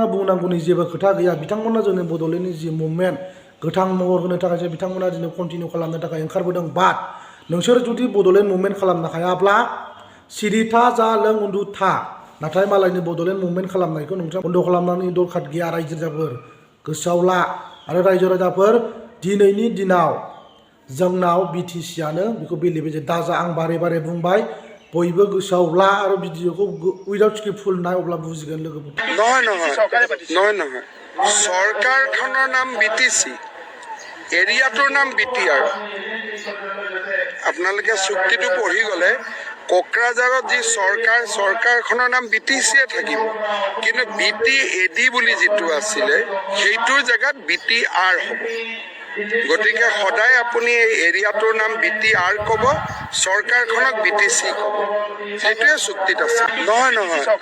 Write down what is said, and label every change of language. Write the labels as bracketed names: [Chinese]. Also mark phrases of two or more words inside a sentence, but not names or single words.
[Bodo] बुंनांगौनि जेबो खोथा गैया बिथांमोना जोंनि बड'लेण्डनि जि मुभमेन्ट गोथां महर होनो थाखायसो बिथांमोना दिनै कन्टिनिउ खालामनो थाखाय ओंखारबोदों बाट नोंसोर जुदि बड'लेण्ड मुभमेन्ट खालामनो हायाब्ला सिरि था जा लों उन्दु था नाथाय मालायनि बड'लेण्ड मुभमेन्ट खालामनायखौ नोंथाङा बन्द' खालामनायनि दरखार गैया रायजो राजाफोर गोसोआव ला आरो रायजो राजाफोर दिनैनि दिनाव जोंनाव बिटिसिआनो बेखौ बेले बेजे दाजा आं बारे बारे बुंबाय बयबो गोसोआव ला आरो भिडिअखौ उइदाउट स्किपफुल नाय अब्ला बुजिगोन लोगोफोर [Assamese] নহয় চৰকাৰখনৰ নাম বিটিচি এৰিয়াটোৰ নাম বিটিআৰ আপোনালোকে চুক্তিটো পঢ়ি গ'লে কোকৰাঝাৰত যি চৰকাৰখনৰ নাম বিটিচিয়ে থাকিব কিন্তু বিটিএডি বুলি যিটো আছিলে সেইটোৰ জেগাত বিটিআৰ হ'ব গতিকে সদায় আপুনি এই এৰিয়াটোৰ নাম বিটিআৰ ক'ব চৰকাৰখনক বিটিচি ক'ব সেইটোৱে চুক্তিত আছে নহয়